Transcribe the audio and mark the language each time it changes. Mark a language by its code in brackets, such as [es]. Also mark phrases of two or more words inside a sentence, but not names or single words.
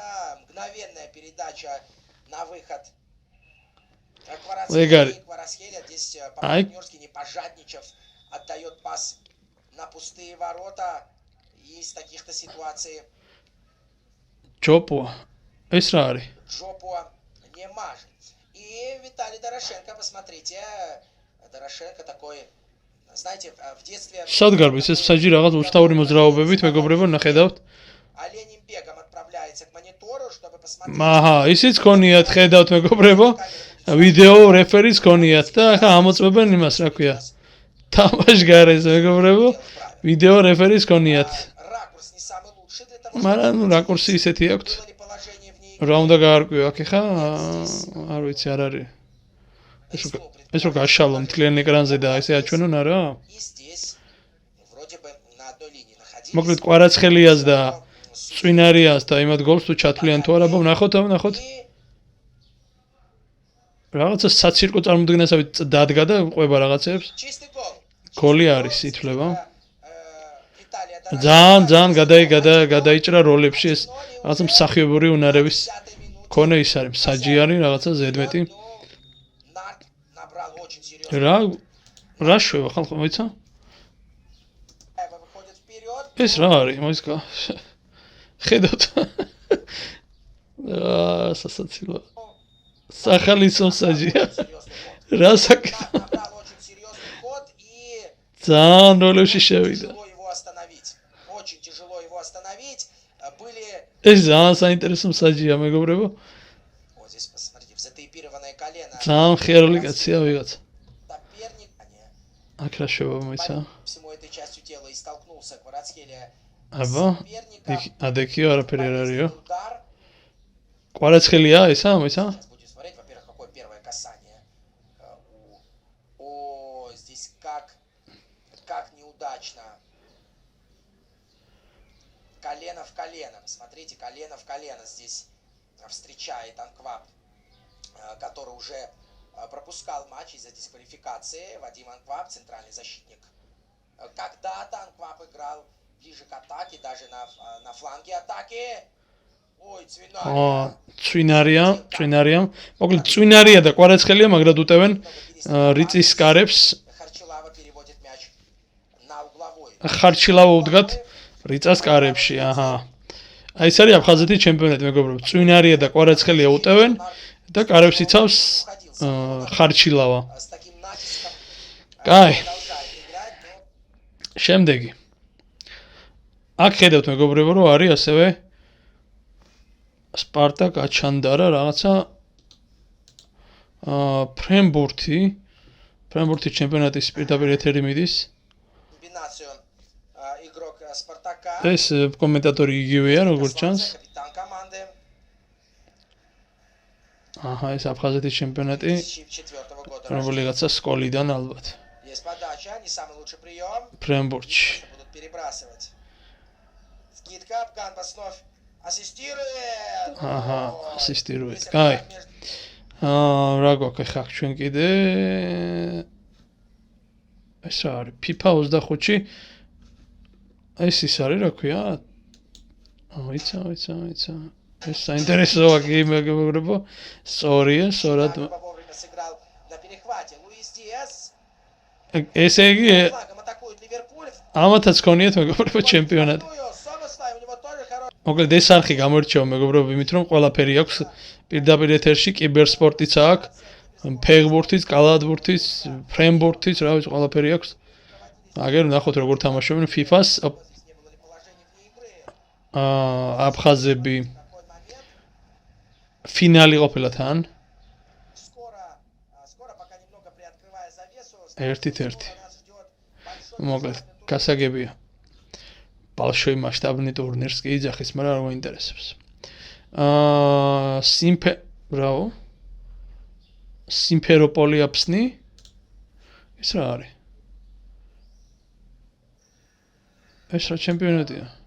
[ru] Мгновенная передача на выход. Кварасхелия здесь по-партнерски не пожадничав отдает пас на пустые ворота. Из таких-то ситуаций. Джопуа. [ka] ეს რა არის? [ru] Джопуа не мажет. И Виталий Дорошенко, посмотрите, Дорошенко такой, знаете, в детстве... [ka] Садгарбис, ეს საჯი რაღაც უცნაური მოძრაობებით მეგობრებო ნახედავთ. [ru] Оленем бегом отправляется к монитору, чтобы посмотреть... [ka] აჰა, ისიც ქონიათ, ხედავთ მეგობრებო. ვიდეო რეფერიც ქონიათ და ახლა ამოწმებენ იმას, რა ქვია. თამაშგარეს მეგობრებო. ვიდეო რეფერიც ქონიათ. [ru] Ракурс не самый лучший для того, [ka] მაგრამ რაკურსი ისეთი აქვთ. [ru] было ли положение в ней. [ka] რა უნდა გაარკვიო აქ ხა? არ ვიცი, არ არის. ეს რო გაშალო მთლიან ეკრანზე და ესე აჩვენონ არა? [ru] И здесь вроде бы на одной линии находились. [ka] მოკლედ კვარაცხელიას და წვინარიას და იმათ გოლს თუ ჩათვლიან თუ არა, ნახოთ. რაღაცა საცირკო წარმოდგენასავით დადგა და ყვება რაღაცებს. [ru] Чистый гол. [ka] გოლი არის ითვლება. [ru] Виталия [ka] ძალიან გადაიჭრა როლებში ეს რაღაცა მსახიობური უნარების ქონე ის არის მსაჯი არის რაღაცა ზედმეტი. [ru] Нарт набрал очень серьезно. [ka] რა შვება ხალხო მოიცა? [ru] Выходит вперед. [ka] ეს რა არის მოიცა? ხედავთ. სასაცილო. სახალისო მსაჯია. რა საკეთე? [ru] Набрал очень серьезный ход и [ka] ძალიან როლებში შევიდა. [ru] тяжело его остановить. Очень тяжело его остановить. Были [ka] ეს ძალიან საინტერესო მსაჯია მეგობრებო. [ru] вот здесь посмотрите, в затейпированное колено. [ka] ძალიან ხიარული კაცია ვიღაცა. [ru] Соперник [ka] აქ რა შვება მოიცა? [ru] всему этой частью тела и столкнулся Кварацхелия [ka] აბა, ადექიო არაფერი არ არისო. [ru] удар. [ka] კვარაცხელია ესა მოიცა? [ru] Сейчас будем смотреть, во-первых, какое первое касание. О, здесь как неудачно. Колено в колено. Посмотрите, колено в колено здесь встречает Анкваб, который уже пропускал матч из-за дисквалификации. Вадим Анкваб, центральный защитник. Когда-то Анкваб играл ближе к атаке, даже на фланге атаки. Ой, [ka] წვინარია. მოკლედ წვინარია და კვარაცხელია მაგრად უტევენ რიწის კარებს. [ru] Харчилава переводит мяч на угловой. [ka] ხარჩილავა უდგათ რიწას კარებში, აჰა. აი ეს არის აფხაზეთის ჩემპიონატი მეგობრებო. წვინარია და კვარაცხელია უტევენ და კარებს იცავს ხარჩილავა. [ru] С таким натиском [ka] კაი, [ru] продолжает играть, но [ka] შემდეგი. აქ ხედავთ მეგობრებო, რომ არის ასევე სპარტაკ აჩანდარა რაღაცა ფრენბურთი ჩემპიონატის პირდაპირ ეთერი მიდის. [ru] комбинацию игрок Спартака. [ka] ეს კომენტატორი იგივეა როგორც ჩანს. [ru] Капитан команды [ka] აჰა, ეს აფხაზეთის ჩემპიონატი [ru] 2004 года. [ka] რომელიღაცა სკოლიდან ალბათ. [ru] Есть подача, не самый лучший прием. [ka] ფრენბურთში. [ru] Будут перебрасывать. Скидка, Абган вновь ассистирует. [ka] აჰა, [ru] Ой, [ka] ასისტირუეთ. [ru] весь [ka] კაი. [ru] контакт между- [ka] რა გვაქვს ხა ჩვენ კიდე? ეს რა არის? FIFA 25-ში ეს ის არის, რა ქვია? ვიცა. ეს საინტერესოა გეიმერებო. სწორია, სწორად. [ru] Вовремя сыграл на перехвате. Луис Диас. [ka] ესე იგი [ru] Флагом атакует Ливерпуль. [ka] ამათაც ქონიათ მეგობრებო ჩემპიონატი. [ru] Сомослай, у него тоже хороший. [ka] მოკლედ ეს არხი გამოირჩევა მეგობრებო იმით რომ ყველაფერი აქვს პირდაპირ ეთერში კიბერსპორტიც აქვს, ფეხბურთიც, კალათბურთიც, ფრენბურთიც, რა ვიცი ყველაფერი აქვს. აგერ ნახოთ როგორ თამაშობენ FIFA-ს [ru] Не было ли положения вне игры? [ka] აფხაზები [ru] Такой момент. [ka] ფინალი ყოფილა თან. [ru] Скоро, пока немного приоткрывая завесу, [ka] Ერთი-ერთი. [ru] нас ждет большой [ka] მოკლედ, [ru] международный турнир. [ka] გასაგებია. [ru] большой масштабный [ka] ტურნირს კი იძახის, მაგრამ არ მოინტერესებს. ბრავო. სიმფეროპოლი აფსნი. ეს რა არის? ეს რა ჩემპიონატია?